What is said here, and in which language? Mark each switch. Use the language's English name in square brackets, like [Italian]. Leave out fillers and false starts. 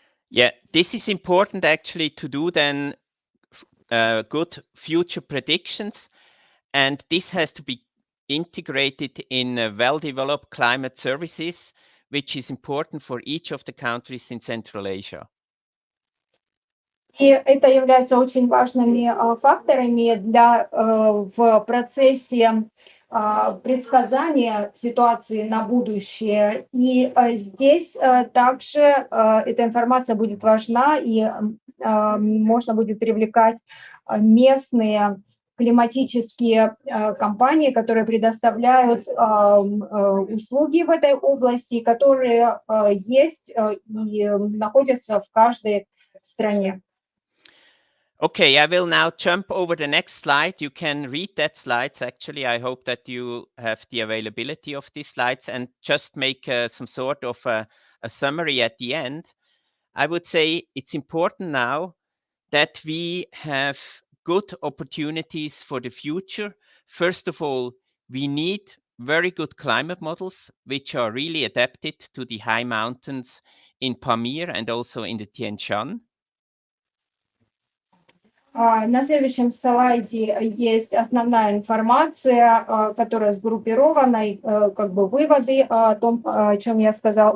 [English] Yeah, this is important actually to do then good future predictions, and this has to be integrated in well-developed climate services, which is important for each of the countries in Central Asia. [Russian] И это является очень важными факторами в процессе предсказания ситуации на будущее. И здесь также эта информация будет важна, и можно будет привлекать местные климатические компании, которые предоставляют услуги в этой области, которые есть и находятся в каждой стране. [English] Okay, I will now jump over the next slide. You can read that slides. Actually, I hope that you have the availability of these slides and just make some sort of a summary at the end. I would say it's important now that we have good opportunities for the future. First of all, we need very good climate models, which are really adapted to the high mountains in Pamir and also in the Tien Shan. [Russian] На следующем слайде есть основная информация, которая сгруппирована, как бы выводы о том, о чем я сказала.